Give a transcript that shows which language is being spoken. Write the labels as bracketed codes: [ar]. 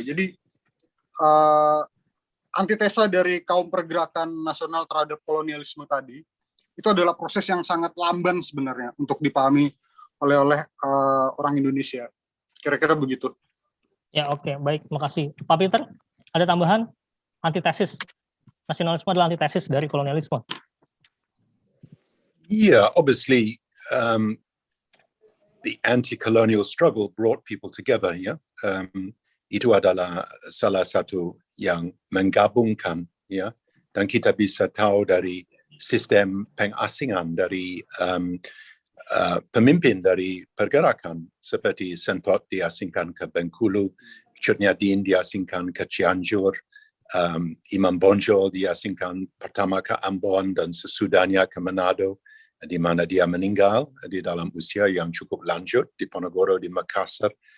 [id] Jadi antitesa dari kaum pergerakan nasional terhadap kolonialisme tadi itu adalah proses yang sangat lamban sebenarnya untuk dipahami oleh orang Indonesia. Kira-kira begitu. Ya, oke, baik, makasih. Pak Peter, ada tambahan? Antitesis. Nasionalisme adalah antitesis dari kolonialisme. [en] Yeah, obviously, the anti-colonial struggle brought people together. [id] Ya, itu adalah salah satu yang menggabungkan. Ya, dan kita bisa tahu dari sistem pengasingan dari pemimpin dari pergerakan seperti Sen Pot diasingkan ke Bengkulu, Cut Nyadin diasingkan ke Cianjur, Imam Bonjol diasingkan pertama ke Ambon dan sesudahnya ke Manado, di mana dia meninggal di dalam usia yang cukup lanjut di Ponorogo, di Makassar.